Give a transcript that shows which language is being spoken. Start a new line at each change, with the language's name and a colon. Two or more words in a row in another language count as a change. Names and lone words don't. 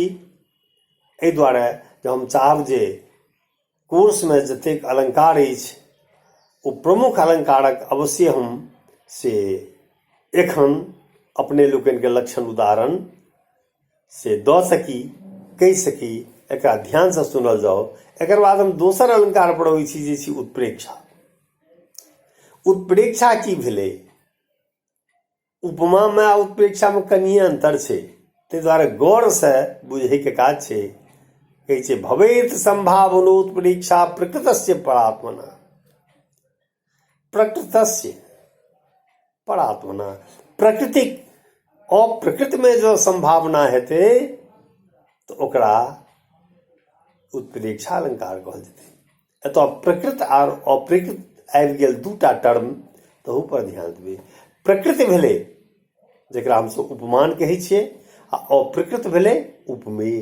Maithili: एहि दुआरे जे हम चाहब जे कोर्समे जतेक अलंकार अछि ओ प्रमुख अलंकारक अवश्य हम से एखन अपने लोकनिके लक्षण उदाहरण से दऽ सकी, कहि सकी, एकरा ध्यानसँ सुनल जाओ। एकर बाद हम दोसर अलंकार पढ़बै छी जे छी उत्प्रेक्षा। उत्प्रेक्षा की भेलै? उपमामे आ उत्प्रेक्षामे कनिये अंतर छै, ताहि दुआरे गौरसँ बुझैके काज छै। कहै छै
Sanskrit: भवेत संभावनोत्प्रेक्षा प्रकृतस्य परात्मना। प्रकृतस्य परात्मना,
Maithili: प्रकृतिक अप्रकृत में जो संभावना हेतै तऽ ओकरा उत्प्रेक्षा अलंकार कहल जेतै। एतऽ प्रकृत और अप्रकृत आबि गेल दूटा टर्म, तहू पर ध्यान देबै। प्रकृति भेलै जकरा हमसब उपमान कहै छियै, आ अप्रकृत भेलै उपमेय।